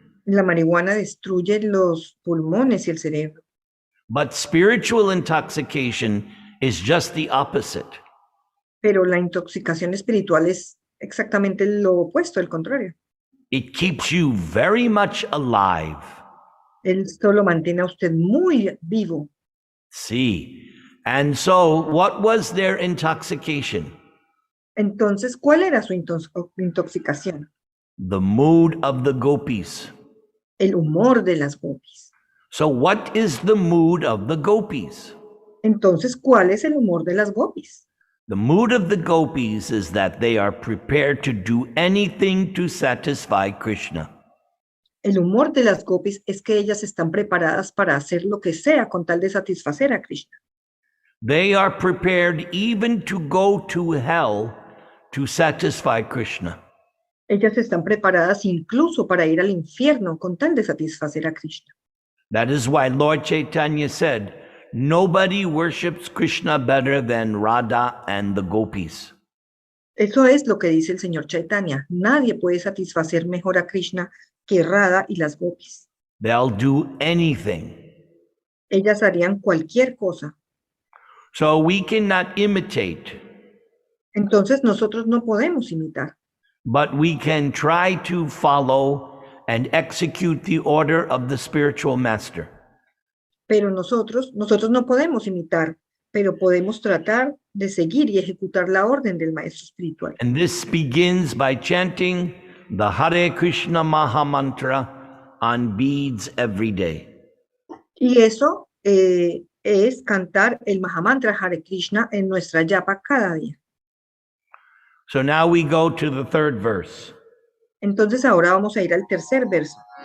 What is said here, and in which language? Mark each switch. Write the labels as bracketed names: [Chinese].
[Spanish] La marihuana destruye los pulmones y el cerebro. [English] But spiritual intoxication is just the opposite. [Spanish] Pero la intoxicación espiritual es exactamente lo opuesto, el contrario. [English] It keeps you very much alive. [Spanish] Esto lo mantiene a usted muy vivo. [English] See, and so what was their intoxication? [Spanish] Entonces, ¿cuál era su intoxicación? [English] The mood of the Gopis. [Spanish] El humor de las Gopis. [English] So what is the mood of the Gopis? [Spanish] Entonces, ¿cuál es el humor de las Gopis? [English] The mood of the Gopis is that they are prepared to do anything to satisfy Krishna. [Spanish] El humor de las Gopis es que ellas están preparadas para hacer lo que sea con tal de satisfacer a Krishna. [English] They are prepared even to go to hell to satisfy Krishna. [Spanish] Ellas están preparadas incluso para ir al infierno con tal de satisfacer a Krishna. [English] That is why Lord Chaitanya said, nobody worships Krishna better than Radha and the Gopis. [Spanish] Eso es lo que dice el señor Chaitanya. Nadie puede satisfacer mejor a Krishna que Radha y las Gopis. [English] They'll do anything. [Spanish] Ellas harían cualquier cosa. [English] So we cannot imitate, [Spanish] Entonces nosotros no podemos imitar, [English] but we can try to follow and execute the order of the spiritual master. [Spanish] pero nosotros no podemos imitar, pero podemos tratar de seguir y ejecutar la orden del maestro espiritual. [English] And this begins by chanting the Hare Krishna Maha Mantra on beads every day. [Spanish] Y eso es cantar el Mahamantra Hare Krishna en nuestra yapa cada día. [English] So now we go to the third verse. [Spanish] Entonces ahora vamos a ir al tercer verso.